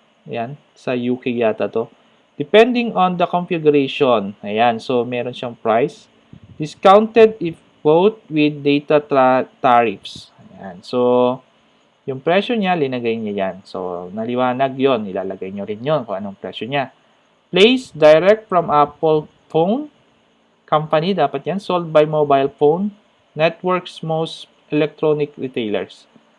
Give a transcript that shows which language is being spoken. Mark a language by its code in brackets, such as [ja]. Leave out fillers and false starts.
[tl] Yan, sa UK yata to. [en] Depending on the configuration. [tl] Ayan, so meron siyang price. [en] Discounted if both with data tariffs. [tl] Ayan, so yung presyo niya, linagay niya yan. So, naliwanag yon, ilalagay nyo rin yon kung anong presyo niya. [en] Place direct from Apple phone company, [tl] dapat yan. [en] Sold by mobile phone networks most electronic retailers.